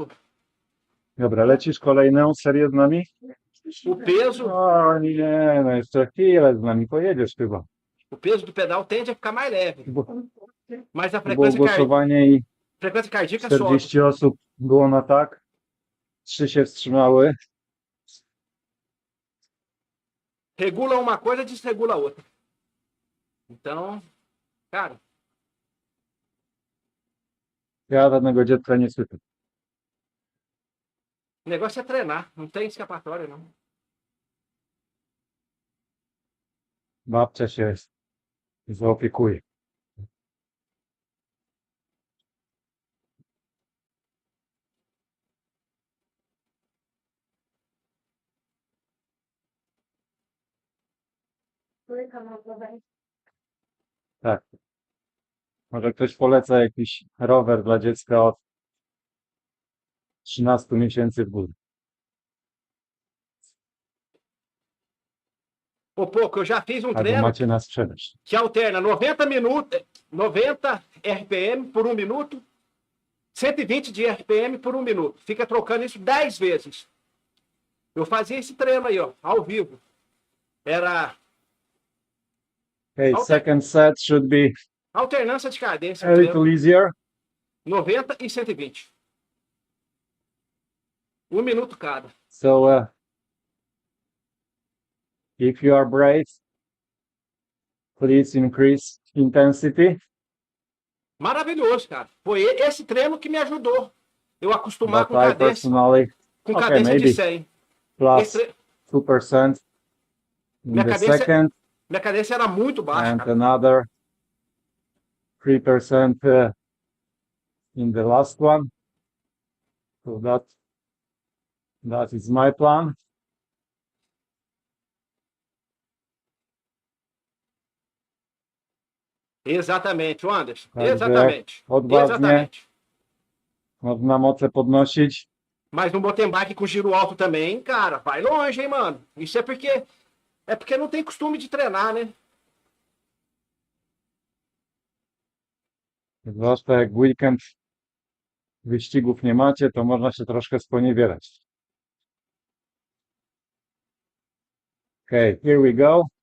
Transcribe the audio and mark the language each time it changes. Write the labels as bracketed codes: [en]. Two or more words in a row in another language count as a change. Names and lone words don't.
[pl] Dobra, lecisz kolejną serię z nami? [pt] o peso, [pl] O nie, no jeszcze chwilę z nami pojedziesz chyba. [pt] o peso do pedal tende a ficar mais leve. Mas a [pl] Było [pt] frequência [pl] głosowanie i [pt] cardíaca sobe. [pl] 40 osób było na tak. 3 się wstrzymały. [pt] Regula uma coisa, desregula outra. Então, cara, [pl] Ja żadnego dziecka nie słyszę. [pt] o negócio é treinar. Não tem escapatória, não. [pl] Babcia się zaopiekuje. Tak. Może ktoś poleca jakiś rower dla dziecka od 13 miesięcy w górę. [pt] Ô, pouco, eu já fiz um [pl] Albo [pt] treino [pl] macie na sprzedaż. [pt] que alterna 90 minutos, 90 RPM por 1 minuto, 120 de RPM por 1 minuto. Fica trocando isso 10 vezes. Eu fazia esse treino aí, ó, ao vivo. Era [en] Okay, second set should be [pt] alternância de cadência. [en] a little easier. [pt] 90 e 120. 1 minuto cada. [en] So, if you are brave, please increase intensity. [pt] Maravilhoso, cara. Foi esse treino que me ajudou. Eu acostumar [en] But I personally, [pt] com [en] okay, [pt] cadência [en] maybe [pt] de 100. [en] plus 2% in [pt] Minha [en] the [pt] cadência- [en] second [pt] Minha cadência era muito baixa, [en] and [pt] cara. [en] another 3% in the last one. So that is my plan. [pt] Exatamente, Anderson. [pl] Także [pt] Exatamente. [pl] odważnie [pt] Exatamente. [pl] można moce podnosić. [pt] Mas no [en] mountain bike [pt] com giro alto também, cara, vai longe, hein, mano? Isso é porque não tem costume de treinar, né? [pl] Zwłaszcza jak w weekend wyścigów nie macie, to można się troszkę sponiewierać. [en] Okay, here we go.